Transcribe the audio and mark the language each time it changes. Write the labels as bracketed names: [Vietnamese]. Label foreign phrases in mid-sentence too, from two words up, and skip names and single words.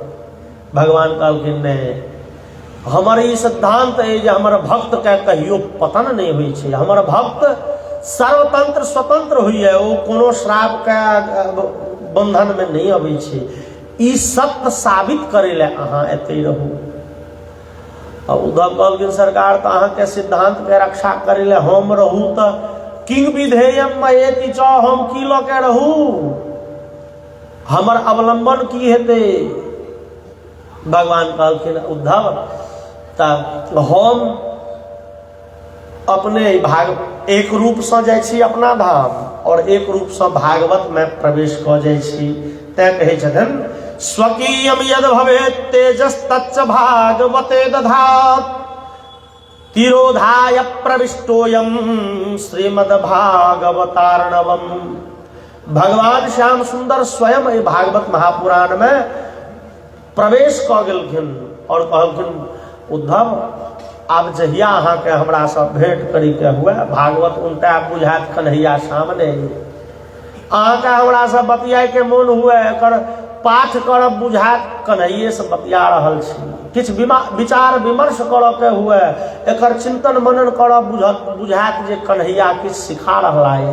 [Maithili] भगवान कहलखिन नहीं, हमर ई सिद्धांत है जे हमर भक्त के कहियो पतन नहीं होइ छै, हमर भक्त सर्वतंत्र स्वतंत्र होइए, ओ कोनो श्राप के बंधन में नहीं अबै छै। ई सत्य साबित करे ले अहाँ एते रहू। और उद्धव कहलखिन सरकार तो अहाँ के सिद्धांत के रक्षा करे ले हम रहू तो [Sanskrit] किंग विधेयम मयेति च, [Maithili] हम की ल के रहू, हमर अवलंबन की हेते? भगवान कहलखिन उद्धव त हम अपने भाग एक रूप से जाइ छी अपना धाम और एक रूप से भागवत में प्रवेश क जाइ छी। तैं कहै छथिन [Sanskrit] स्वकीयम यद भवेत् तेजस्तच्च भागवते दधात्, तिरोधाय प्रविष्टोयम श्रीमद् भागवतार्णवम। [Maithili] भगवान श्याम सुंदर स्वयं भागवत महापुराण में प्रवेश क गेलखिन और कहलखिन उद्धव आब जहिया अहाँ के हमरा से भेंट करी के हुए, भागवत उनटा बुझात कन्हैया सामने, अहाँ के हमरा से बतियाए के मोन हुए, एकर पाठ करब बुझात कन्हैये से बतिया रहल छी, किछ विचार विमर्श करऽ के हुए, एकर चिंतन मनन करब बुझात जे कन्हैया किछ सिखा रहला है।